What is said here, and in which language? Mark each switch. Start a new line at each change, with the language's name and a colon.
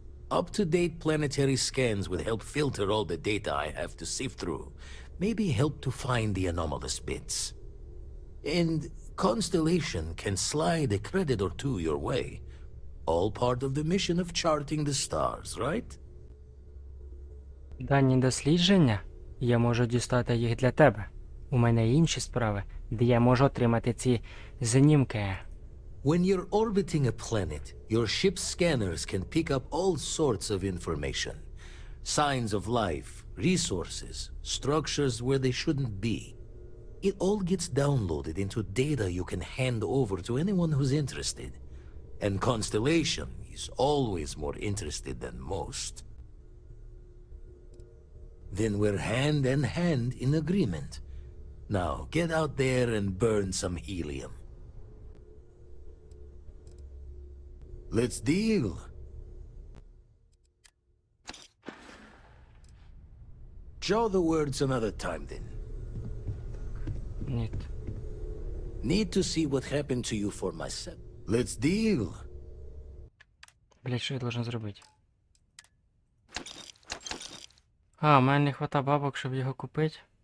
English: Up-to-date planetary scans would help filter all the data I have to sift through. Maybe help to find the anomalous bits. And Constellation can slide a credit or two your way. All part of the mission of charting the stars, right?
Ukrainian: Дані дослідження? Я можу дістати їх для тебе. У мене інші справи, де я можу отримати ці знімки.
English: When you're orbiting a planet, your ship's scanners can pick up all sorts of information. Signs of life, resources, structures where they shouldn't be. It all gets downloaded into data you can hand over to anyone who's interested. And Constellation is always more interested than most. Then we're hand in hand in agreement. Now, get out there and burn some helium. Let's deal. Show the words another time, then.
Ukrainian: Ні.
English: Need to see what happened to you for myself. Let's deal.
Ukrainian: Блять, що я должен зробити? А, у мене не хвата бабок, щоб його купити.